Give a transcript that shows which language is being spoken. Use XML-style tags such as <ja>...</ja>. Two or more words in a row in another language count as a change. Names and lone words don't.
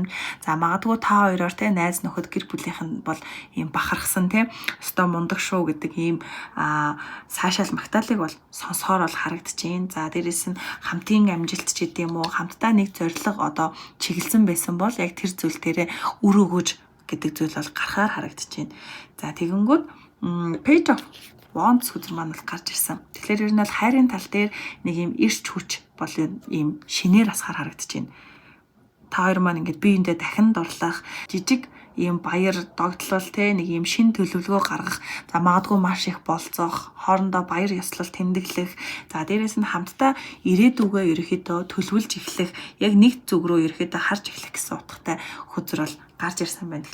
<mn>За магадгүй та хоёроор те найз нөхөд гэр бүлийнх нь бол ийм бахархсан те өстой мундаг шүү гэдэг ийм сайшаал магтаалыг бол сонсохоор бол харагдаж байна. За дээрэс нь хамтын амжилт ч гэдэм үү, хамтдаа нэг зорилго одоо чиглэсэн байсан бол яг тэр зүйл дээрээ үр өгөөж гэдэг зүйл бол гарахаар харагдаж байна. За тэгэнгүүт page of Wands хөзөр маань бол гарч ирсэн. Тэгэхээр ер нь бол хайрын тал дээр нэг юм эрч хүч бол ийм шинээр асахаар харагдаж байна. Та хоёр маань ингээд биеиндээ дахин дурлах, жижиг ийм баяр догтлол те нэг ийм шин төлөвлөгөө гаргах, за магадгүй маш их болцоох, хоорондоо баяр ёслол тэмдэглэх, за дээрэс нь хамтдаа ирээдүгөө ерөөхдөө төлөвлөж эхлэх, яг нэг зүг рүү ерөөхдөө харж эхлэх гэсэн утгатай хөзөр бол гарч ирсэн байна.</mn>